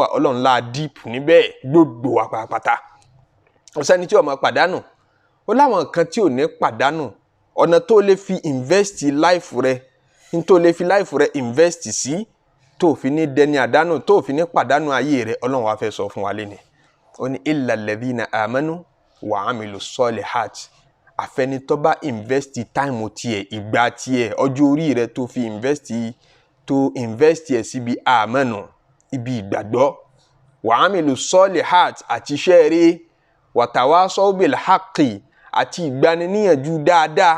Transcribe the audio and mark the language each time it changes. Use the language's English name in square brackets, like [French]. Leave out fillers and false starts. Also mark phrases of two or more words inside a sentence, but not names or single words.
[Yoruba] Ọlọ́run la deep níbẹ̀ gbogbo wa pàápàá. Kò sẹ́ni tí ò máa pàdánù. Ó láwọn nǹkan tí ò ní pàdánù. Ọ̀nà tó lè fi [English] invest life [Yoruba] rẹ, ní tó lè fi life rẹ invest sí, tó fi ní dẹni àdánù, tó fi ní pàdánù ayé rẹ, Ọlọ́run wá fẹ́ sọ fún wa lénìí. Ó ní [Arabic] إلا الذين آمنوا وعملوا الصالحات. [Yoruba] Àfẹni tó bá [English] invest time [Yoruba] tiẹ̀, ìgbà tiẹ̀, ọjọ́ orí rẹ tó fi invest ẹ̀ síbi amanu, ibi ìgbàgbọ́. [Arabic] وعملوا الصالحات [Yoruba] àti iṣẹ́ rere. [Arabic] وتواصوا بالحق [Yoruba] àti ìgbaniníyànjú dáadáa.